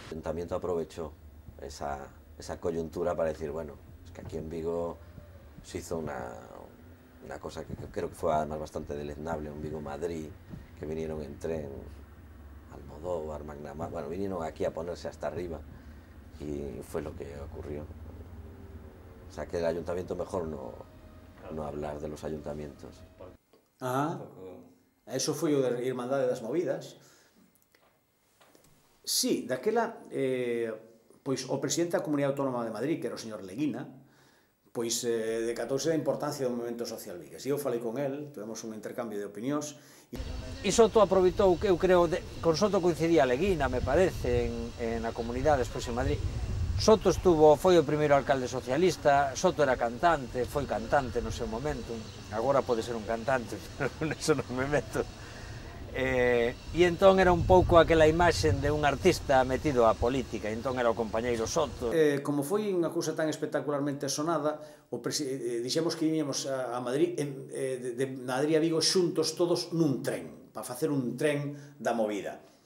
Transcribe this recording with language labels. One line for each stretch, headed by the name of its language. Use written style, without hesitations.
Spanish: El Ayuntamiento aprovechó esa coyuntura para decir, bueno, es que aquí en Vigo se hizo una cosa que creo que fue además bastante deleznable, un Vigo-Madrid, que vinieron en tren, Almodóvar, Magnamar, bueno, vinieron aquí a ponerse hasta arriba y fue lo que ocurrió. O sea, que el ayuntamiento mejor no hablar de los ayuntamientos.
Galician: Ah, eso foi o de Irmandade das Movidas. Sí, daquela, pois o presidente da Comunidade Autónoma de Madrid, que era o señor Leguina, pois decatouse da importancia do movimento social vigués. Eu falei con el, tivemos un intercambio de opinións. E Soto aproveitou, eu creo, con Soto coincidía Leguina, me parece, na comunidade despois en Madrid. Soto foi o primeiro alcalde socialista, Soto era cantante, foi cantante no seu momento, agora pode ser un cantante, pero neso non me meto. E entón era un pouco aquela imaxe de un artista metido á política, entón era o compañeiro Soto. Como foi unha cousa tan espectacularmente sonada, dixemos que íamos a Madrid, de Madrid a Vigo xuntos todos nun tren, para facer un tren da movida.